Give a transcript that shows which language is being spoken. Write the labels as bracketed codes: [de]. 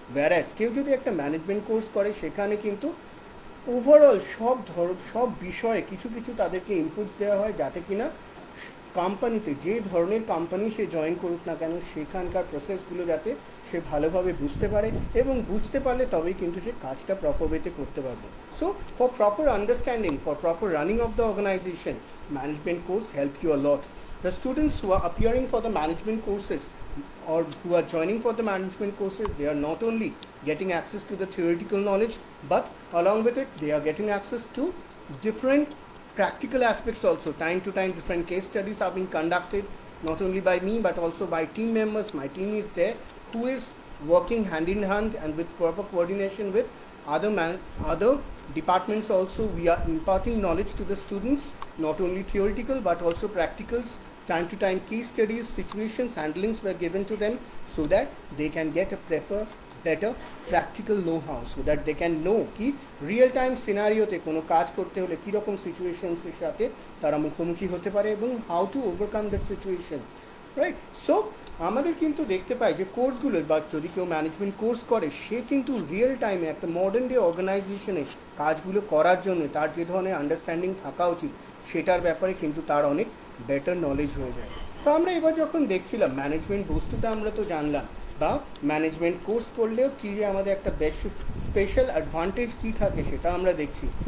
[bn] ওয়্যারএজ কেউ যদি একটা ম্যানেজমেন্ট কোর্স করে, সেখানে কিন্তু ওভারঅল সব বিষয়ে কিছু কিছু তাদেরকে ইনপুটস দেওয়া হয়, যাতে কিনা কোম্পানিতে, যে ধরনের কোম্পানি সে জয়েন করুক না কেন, সেখানকার প্রসেসগুলো যাতে সে ভালোভাবে বুঝতে পারে, এবং বুঝতে পারলে তবেই কিন্তু সে কাজটা প্রপার ওয়েতে করতে পারবে। [en] So for proper understanding, for proper running of the organisation, management course help you a lot. The students who are appearing for the management courses or who are joining for the management courses, they are not only getting access to the theoretical knowledge, but along with it they are getting access to different practical aspects also. Time to time different case studies are being conducted, not only by me but also by team members. My team is there who is working hand in hand and with proper coordination with other departments also. We are imparting knowledge to the students, not only theoretical but also practicals. Time to time case studies, situations, handlings were given to them, so that they can get a better practical know-how, so that they can know [bn] ki real time scenario te kono কাজ করতে হলে কি রকম situations এর সাথে তারা মুখোমুখি হতে পারে এবং [en] how to overcome that situation, right? [bn] So আমাদের কিন্তু দেখতে পাই যে কোর্সগুলো, বা যদি কেউ ম্যানেজমেন্ট কোর্স করে, সে কিন্তু রিয়েল টাইমে একটা মডার্ন ডে অর্গানাইজেশনে কাজগুলো করার জন্য তার যে ধরনের আন্ডারস্ট্যান্ডিং থাকা উচিত, সেটার ব্যাপারে কিন্তু তার অনেক বেটার নলেজ হয়ে যায়। তো আমরা এবার যখন দেখছিলাম ম্যানেজমেন্ট বস্তুটা, আমরা তো জানলাম, বা ম্যানেজমেন্ট কোর্স করলেও কী যে আমাদের একটা বেশ স্পেশাল অ্যাডভান্টেজ কী থাকে সেটা আমরা দেখছি।